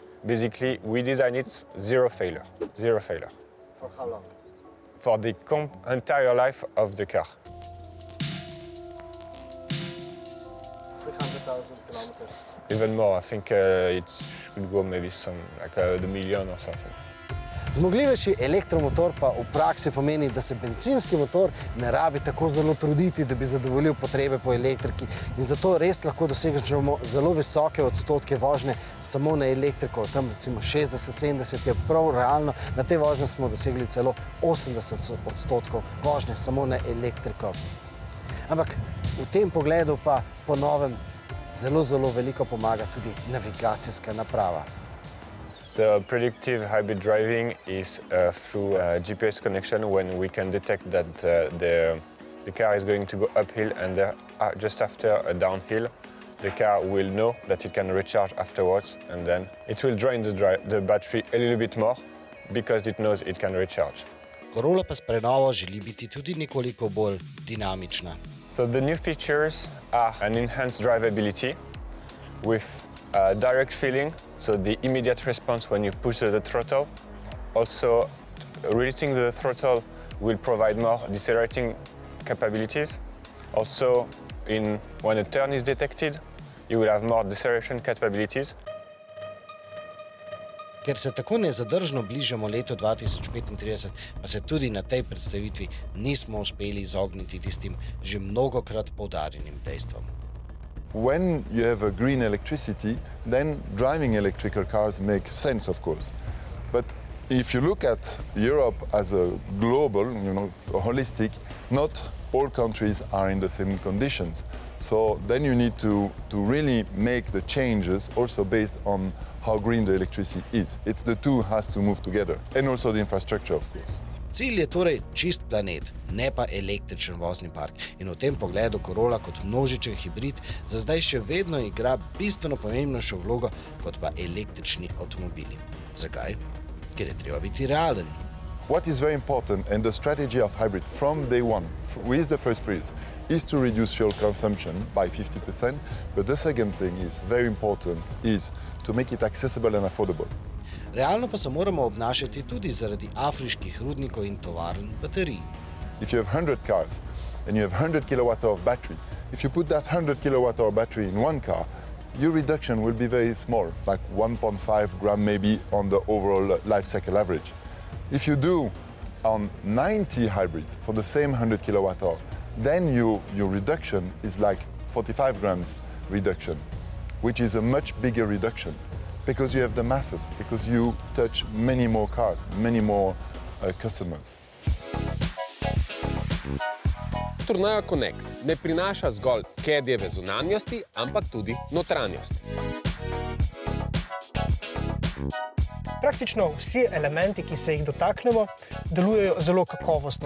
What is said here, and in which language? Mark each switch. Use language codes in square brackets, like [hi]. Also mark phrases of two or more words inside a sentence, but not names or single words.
[en] Basically, we designed it zero failure. For how long? For the entire life of the car. 300,000 kilometers. Even more, I think it should go maybe the million or something. [sl] Zmogljivejši elektromotor pa v praksi pomeni, da se bencinski motor ne rabi tako zelo truditi, da bi zadovoljil potrebe po elektriki. In zato res lahko dosežemo zelo visoke odstotke vožnje samo na elektriko. Tam recimo 60-70 je prav realno. Na tej vožnji smo dosegli celo 80% vožnje samo na elektriko. Ampak v tem pogledu pa po novem zelo veliko pomaga tudi navigacijska naprava. [en] The predictive hybrid driving is through a GPS connection when we can detect that the car is going to go uphill and just after a downhill, the car will know that it can recharge afterwards, and then it will drain the battery a little bit more because it knows it can recharge. [sl] Corolla pa s prenovo želi biti tudi nekoliko bolj dinamična. [en] So the new features are an enhanced drivability with direct feeling, so the immediate response when you push the throttle. Also, releasing the throttle will provide more decelerating capabilities. Also, when a turn is detected, you will have more deceleration capabilities. [sl] Ker se tako nezadržno bližamo letu 2035, pa se tudi na tej predstavitvi nismo uspeli izogniti tistim že mnogokrat poudarjenim dejstvom. [en] When you have a green electricity, then driving electrical cars makes sense, of course. But if you look at Europe as a global, holistic, not all countries are in the same conditions. So then you need to really make the changes also based on how green the electricity is. The two has to move together, and also the infrastructure, of course. [sl] Cilj je torej čist planet, ne pa električen vozni park. In v tem pogledu Corolla kot množičen hibrid za zdaj še vedno igra bistveno pomembnejšo vlogo kot pa električni avtomobili. Zakaj? Ker je treba biti realen. [en] What is very important, and the strategy of hybrid from day one, with the first price, is to reduce fuel consumption by 50%. But the second thing is very important, is to make it accessible and affordable. [sl] Realno pa se moramo obnašati tudi zaradi afriških rudnikov in tovarn baterij. [en] If you have 100 cars and you have 100 kWh of battery, if you put that 100 kWh battery in one car, your reduction will be very small, like 1.5 gram maybe on the overall life cycle average. If you do on 90 hybrid for the same 100 kWh, then your reduction is like 45 grams reduction, which is a much bigger reduction because you have the masses, because you touch many more cars, many more customers. [sl] Tourneja Connect ne prinaša zgolj Caddyjeve zunanjosti, ampak tudi notranjosti. Praktično vsi elementi, ki se jih dotaknemo, delujejo zelo kakovostno.